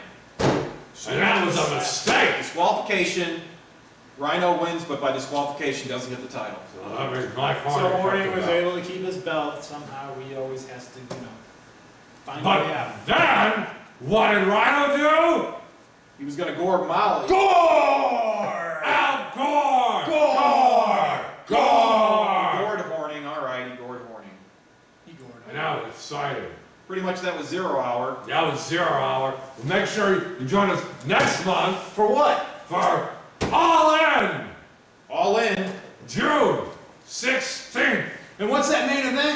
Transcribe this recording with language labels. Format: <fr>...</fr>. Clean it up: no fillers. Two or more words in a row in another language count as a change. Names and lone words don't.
<en>And that was a mistake. Disqualification. Rhino wins, but by disqualification doesn't get the title. So that means Mike So Horning Horning took the was belt. able to keep his belt. Somehow he always has to, find a But way out. then, what did Rhino do? He was going to gore Molly. Gore! Al Gore! Gore! He Gore! gored Horning. All right, he gored Horning. He gored And him. now it's exciting. Pretty much that was 0 hour. That was 0 hour. Make sure you join us next month For what? for All In, All in. June 16th, And what's that main event?</en>